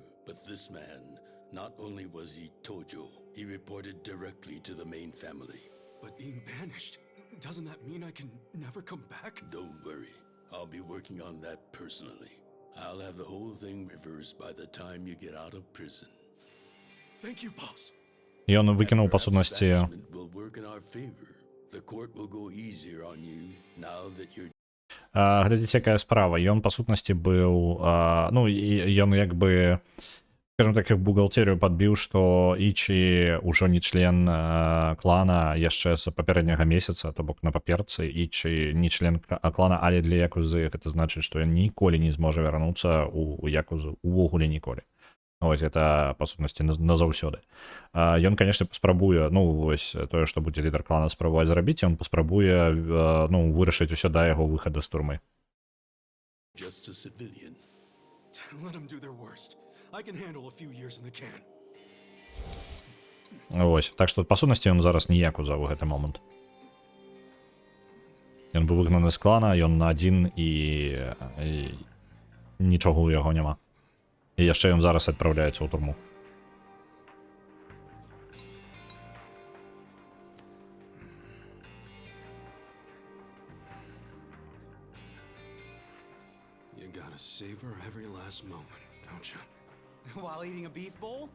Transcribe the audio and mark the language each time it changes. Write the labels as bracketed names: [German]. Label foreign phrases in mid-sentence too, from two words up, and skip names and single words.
[English] But this man, not only was he Tojo, he reported directly to the main family. But being banished, doesn't that mean I can never come back? Don't worry, I'll be working on that personally. I'll have the whole thing reversed by the time you get out of prison. Thank you, boss. [Belarusian] Ён выкінуў па сутнасці. [English] Will work in our favor. The court will go easier on you now that you're. [Belarusian] Глядзіце, якая справа. Ён па сутнасці быў, ён як бы, [Russian] скажем так, [Belarusian] іх бухгалтерію падбіў, што Ічі ўжо не член клана яшчэ з папярэдняга месяца, то бок на паперцы Ічі не член клана, але для Якузы гэта значыць, што ён ніколі не зможа вярнуцца ў Якузу, увогуле ніколі. Вось гэта па сутнасці назаўсёды. Ён, канешне, паспрабуе, ну вось тое, што будзе лідар клана спрабаваць зрабіць, ён паспрабуе ну вырашыць усё да яго выхаду з турмы. [English] Just a civilian. Let them do their worst. I can handle a few years in the can. [Belarusian] Вось, так што па сутнасці ён зараз ніякуза ў гэты момант. Ён быў выгнаны з клана, ён адзін і нічога ў яго няма. І яшчэ ён зараз адпраўляецца ў турму. [English] You gotta savor every last moment, don't you? While eating a beef bowl?